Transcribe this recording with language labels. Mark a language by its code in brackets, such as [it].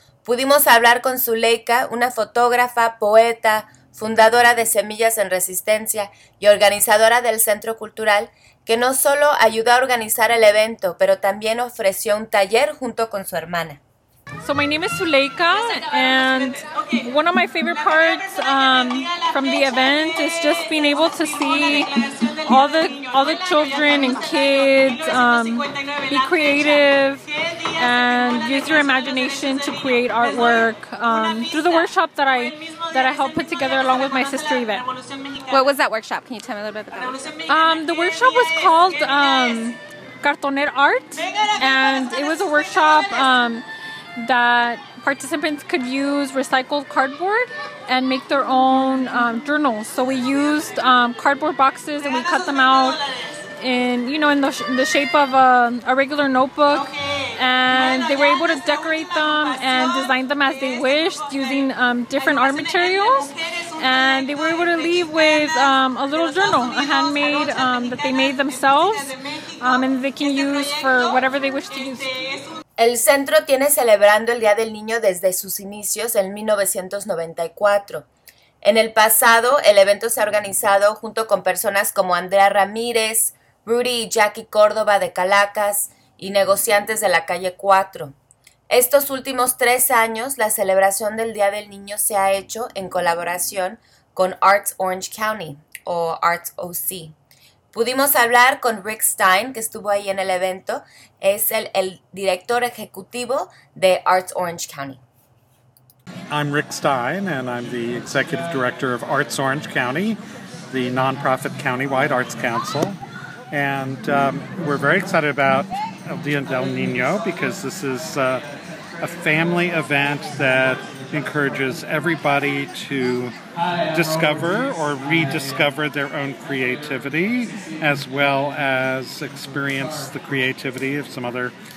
[es] Pudimos hablar con Zuleika, una fotógrafa, poeta, fundadora de Semillas en Resistencia y organizadora del Centro Cultural, que no solo ayudó a organizar el evento, pero también ofreció un taller junto con su hermana. [en] So my name is Zuleika, and one of my favorite parts from the event is just being able to see all the children and kids be creative and use your imagination to create artwork through the workshop that I helped put together along with my sister Yvette. What was that workshop? Can you tell me a little bit about that? The workshop was called Cartoner Art, and it was a workshop that participants could use recycled cardboard and make their own journals. So we used cardboard boxes and we cut them out in the shape of a regular notebook, and they were able to decorate them and design them as they wished using different art materials. And they were able to leave with a little journal, a handmade that they made themselves, and they can use for whatever they wish to use. [es] El centro tiene celebrando el Día del Niño desde sus inicios en 1994. En el pasado, el evento se ha organizado junto con personas como Andrea Ramírez, Rudy y Jackie Córdoba de Calacas y negociantes de la calle 4. Estos últimos 3 años, la celebración del Día del Niño se ha hecho en colaboración con Arts Orange County o Arts OC. Pudimos hablar con Rick Stein, que estuvo ahí en el evento. Es el director ejecutivo de Arts Orange County. [en] I'm Rick Stein, and I'm the executive director of Arts Orange County, the nonprofit countywide arts council. And we're very excited about El Día del Niño because this is a family event that encourages everybody to discover or rediscover their own creativity, as well as experience the creativity of some other